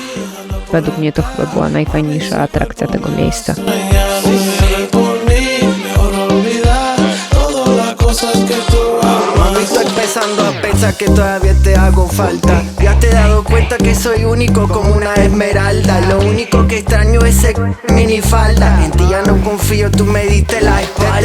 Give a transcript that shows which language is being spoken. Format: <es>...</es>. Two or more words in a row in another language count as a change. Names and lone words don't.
<pl>Według mnie to chyba była najfajniejsza atrakcja tego miejsca.</pl> <es>Empezando a pensar que todavía te hago falta. Ya te he dado cuenta que soy único como una esmeralda. Lo único que extraño es ese minifalda. En ti ya no confío, tú me diste la espalda.</es>